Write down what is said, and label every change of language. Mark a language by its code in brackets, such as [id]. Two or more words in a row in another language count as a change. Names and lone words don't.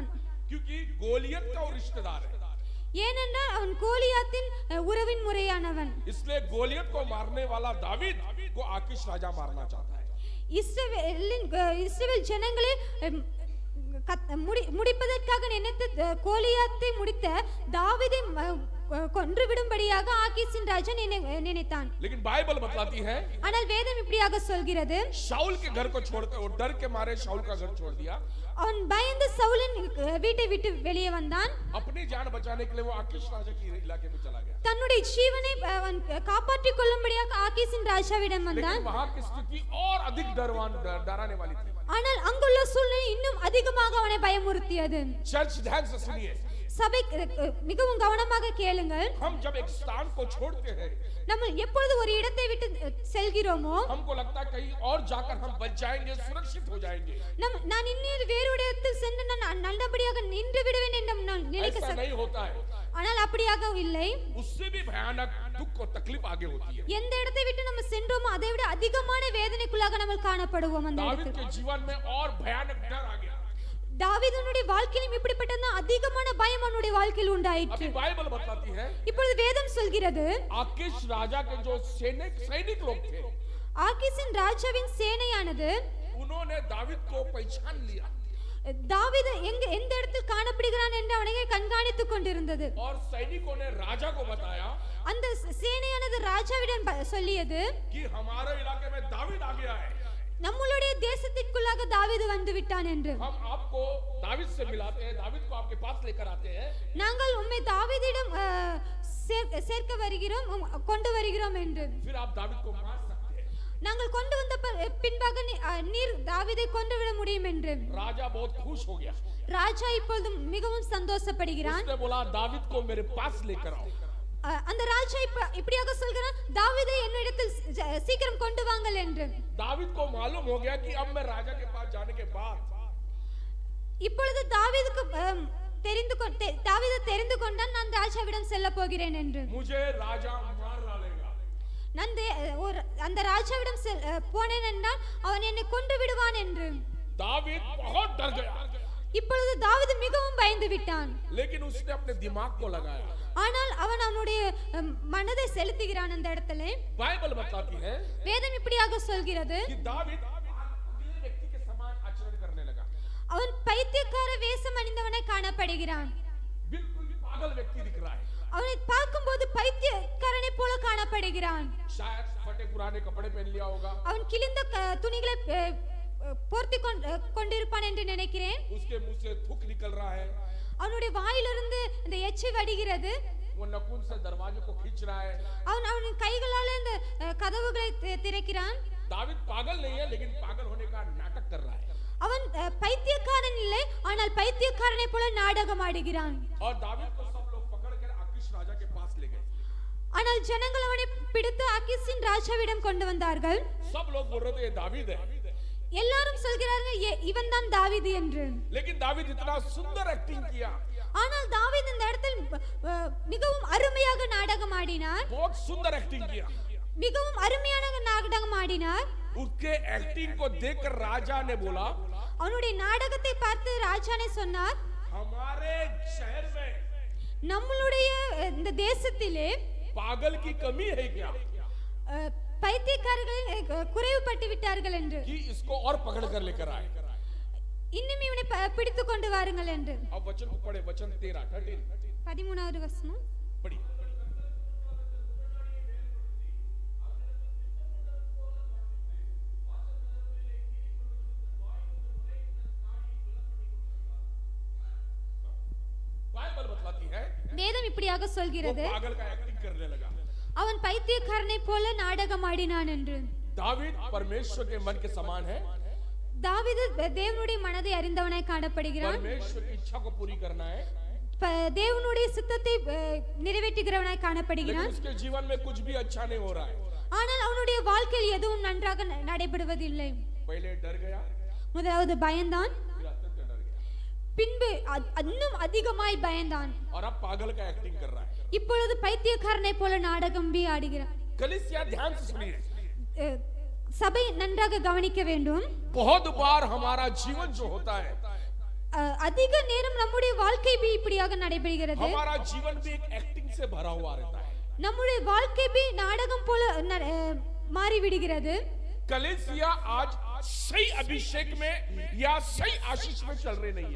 [hi] क्योंकि गोलियत का वो रिश्तेदार है, [ta] ஏனென்றால் அவன் கோலியாத்தின் உறவின் முறையானவன். [hi] इसलिए गोलियत को मारने वाला दाऊद को आकीश राजा मारना चाहता है। [ta] இஸ்ரவேல் ஜனங்களை முடிப்பதற்காக நினைத்த கோலியாத்தை முடித்த தாவீதை கொன்று விடும்படியாக ஆகீசின் ராஜா நினைத்தான். [hi] लेकिन बाइबल बतलाती है, [ta] ஆனால் வேதம் இப்படியாக சொல்கிறது, [hi] शाऊल के घर को छोड़कर, वो डर के मारे शाऊल का घर छोड़ दिया, [ta] அவன் பயந்து சவுலின் வீட்டை விட்டு வெளியே வந்தான். [hi] अपनी जान बचाने के लिए वो आकीश राजा के इलाके में चला गया। [ta] தன்னுடைய ஜீவனை அவன் காப்பாற்றிக் கொள்ளும்படியாக ஆகீசின் ராஜாவிடம் வந்தான். [hi] लेकिन वहां की स्थिति और अधिक डराने वाली थी। [ta] ஆனால் அங்குள்ள சூழ்நிலை இன்னும் அதிகமாக அவனை பயமுறுத்தியது. [hi] चर्च ध्यान से सुनिए, [ta] சபை மிகவும் கவனமாக கேளுங்கள். [hi] हम जब एक स्थान को छोड़ते हैं, [ta] நம்ம எப்பொழுது ஒரு இடத்தை விட்டு செல்கிறோமோ, [hi] हमको लगता है कहीं और जाकर हम बच जाएंगे, सुरक्षित हो जाएंगे। [ta] நான் இன்னொரு வேறு இடத்தில் சென்று நான் நல்லபடியாக நின்று விடுவேன் என்று நான் நினைக்க [hi] ऐसा नहीं होता है, [ta] ஆனால் அப்படியாக இல்லை. [hi] उससे भी भयानक दुख और तकलीफ आगे होती है। [ta] எந்த இடத்தை விட்டு நம்ம சென்றோமோ அதை விட அதிகமான வேதனைக்குள்ளாக நம்ம காணப்படுவோம். அந்த [hi] दाऊद [ta] இடத்தில் [hi] के जीवन में और भयानक डर आ गया। [ta] தாவீதுனுடைய வாழ்க்கையிலும் இப்படிப்பட்ட அதிகமான பயம் அவனுடைய வாழ்க்கையில் உண்டாயிற்று. [hi] अभी बाइबल बताती है, [ta] இப்பொழுது வேதம் சொல்கிறது, [hi] आकीश राजा के जो सैनिक लोग थे, [ta] ஆகீசின் ராஜாவின் சேனையானது [hi] उन्होंने दाऊद को पहचान लिया [ta] தாவீது எந்த இடத்தில் காணப்படுகிறான் என்று அவனை கண்காணித்துக் கொண்டிருந்தது. [hi] और सैनिकों ने राजा को बताया [ta] அந்த சேனையானது ராஜாவிடம் சொல்லியது, [hi] कि हमारे इलाके में दाऊद आ गया है, [ta] நம்மளுடைய தேசத்திற்குள்ளாக தாவீது வந்து விட்டான் என்று. [hi] हम आपको दाऊद से मिलाते हैं, दाऊद को आपके पास लेकर आते हैं, [ta] நாங்கள் உம்மை தாவீதிடம் சேர்க்க வருகிறோம், கொண்டு வருகிறோம் என்று. [hi] फिर आप दाऊद को मार सकते हैं। [ta] நாங்கள் கொண்டு வந்த பின்பாக நீர் தாவீதை கொண்டு விட முடியும் என்று. [hi] राजा बहुत खुश हो गया, [ta] ராஜா இப்பொழுது மிகவும் சந்தோஷப்படுகிறான். [hi] उसने बोला दाऊद को मेरे पास लेकर आओ। [ta] அந்த ராஜா இப்படியாக சொல்கிறான், தாவீதை என்னிடத்தில் சீக்கிரம் கொண்டு வாங்கள் என்று. [hi] दाऊद को मालूम हो गया कि अब मैं राजा के पास जाने के बाद [ta] இப்பொழுது தாவீதுக்கு தெரிந்து கொண்டான், நான் ராஜாவிடம் செல்ல போகிறேன் என்று. [hi] मुझे राजा मार डालेगा। [ta] நான் அந்த ராஜாவிடம் போனேன் என்றால் அவன் என்னை கொன்று விடுவான் என்று. [hi] दाऊद बहुत डर गया, [ta] இப்பொழுது தாவீது மிகவும் பயந்து விட்டான். [hi] लेकिन उसने अपने दिमाग को लगाया। [ta] ஆனால் அவன் அவனுடைய மனதை செலுத்துகிறான். அந்த இடத்துல [hi] बाइबल बताती है [ta] வேதம் இப்படியாக சொல்கிறது, [hi] कि दाऊद पागल व्यक्ति के समान आचरण करने लगा। [ta] அவன் பைத்தியக்கார வேஷம் அணிந்தவனை காணப்படுகிறான். [hi] बिल्कुल पागल व्यक्ति दिख रहा है, [ta] அவனை பார்க்கும்போது பைத்தியக்காரனை போல காணப்படுகிறான். [hi] शायद फटे पुराने कपड़े पहन लिया होगा, [ta] அவன் கிழிந்த துணிகளை போர்த்தி கொண்டிருப்பான் என்று நினைக்கிறேன். [hi] उसके मुंह से थूक निकल रहा है, [ta] அவனுடைய வாயிலிருந்து இந்த எச்சி வடிகிறது. [hi] वो नखून से दरवाजे को खींच रहा है। [ta] அவன் கைகளால் இந்த கதவுகளை திறக்கிறான். [hi] दाऊद पागल नहीं है, लेकिन पागल होने का नाटक कर रहा है। [ta] அவன் பைத்தியக்காரன் இல்லை, ஆனால் பைத்தியக்காரனை போல நாடகம் ஆடுகிறான். [hi] और दाऊद को सब लोग पकड़कर आकीश राजा के पास ले गए। [ta] ஆனால் ஜனங்கள் அவனை பிடித்து ஆகீசின் ராஜாவிடம் கொண்டு வந்தார்கள். [hi] सब लोग बोल रहे थे ये दाऊद है, [ta] எல்லாரும் சொல்கிறார்கள் இவன் தான் தாவீது என்று. [hi] लेकिन दाऊद इतना सुंदर एक्टिंग किया, [ta] ஆனால் தாவீது இந்த இடத்தில் மிகவும் அருமையாக நாடகம் ஆடினார். [hi] बहुत सुंदर एक्टिंग किया। [ta] மிகவும் அருமையான நாடகம் ஆடினார். [hi] उसके एक्टिंग को देखकर राजा ने बोला, [ta] அவனுடைய நாடகத்தை பார்த்து ராஜானே சொன்னார், [hi] हमारे शहर में [ta] நம்மளுடைய இந்த தேசத்திலே [hi] पागल की कमी है क्या, [ta] பைத்தியக்காரர்கள் குறைவுபட்டு விட்டார்கள் என்று. [hi] कि इसको और पकड़ कर लेकर आए। [ta] இன்னும் இவனை பிடித்து கொண்டு வாருங்கள் என்று. [hi] अब वचन को पढ़े, वचन 13 [ta] 13வது வசனம். [hi] पढ़िए। बाइबल बतलाती है [ta] வேதம் இப்படியாக [hi] वो [ta] சொல்கிறது, [hi] पागल का एक्टिंग करने लगा। [ta] அவன் பைத்தியக்காரனை போல நாடகம் ஆடினான் என்று. [hi] दाऊद परमेश्वर के मन के समान है, [ta] தாவீது தேவனுடைய மனதை அறிந்தவனாய் காணப்படுகிறான். [hi] परमेश्वर की इच्छा को पूरी करना है, [ta] தேவனுடைய சித்தத்தை நிறைவேற்றுகிறவனாய் [hi] लेकिन [ta] காணப்படுகிறான். [hi] उसके जीवन में कुछ भी अच्छा नहीं हो रहा है. [ta] ஆனால் அவனுடைய வாழ்க்கையில் எதுவும் நன்றாக நடைபெறுவதில்லை. [hi] पहले डर गया, [ta] முதலாவது பயந்தான், [hi] फिर अत्यंत डर गया, [ta] பின்பு இன்னும் அதிகமாய் பயந்தான். [hi] और अब पागल का एक्टिंग कर रहा है. [ta] இப்பொழுது பைத்தியக்காரனை போல நாடகம் ஆடுகிறான். [hi] कलीसिया ध्यान से सुनिए, [ta] சபை நன்றாக கவனிக்க வேண்டும். [hi] बहुत बार हमारा जीवन जो होता है, [ta] அதிக நேரம் நம்முடைய வாழ்க்கை இப்படியாக நடைபெறுகிறது. [hi] हमारा जीवन भी एक एक्टिंग से भरा हुआ रहता है. [ta] நம்முடைய வாழ்க்கை நாடகம் போல மாறி விடுகிறது. [hi] कलीसिया आज सही अभिषेक में या सही आशीष में चल रही नहीं है.